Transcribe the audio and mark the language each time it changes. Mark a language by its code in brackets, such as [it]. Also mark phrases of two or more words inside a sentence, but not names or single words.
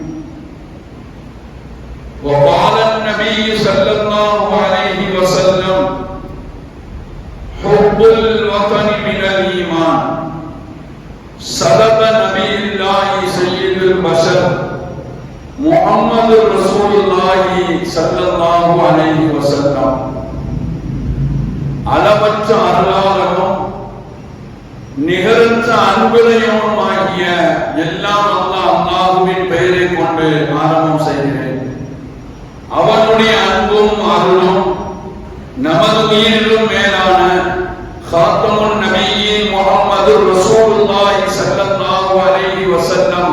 [ar] وقال النبي صلى الله عليه وسلم حب الوطن من الإيمان. صدق نبي الله سيد البشر محمد رسول الله صلى الله عليه وسلم. [ta] அளவற்ற அருளாளனும் நிகரற்ற அன்புடையவனுமாகிய எல்லாம் அல்லாஹ்வின் பெயரை கொண்டு ஆரம்பம் செய்கிறேன். அவனுடைய அன்பும் அருளும் நமது உயிரிலும் மேலான காத்தமுன் நபியின் [ar] محمد رسول الله صلى الله عليه وسلم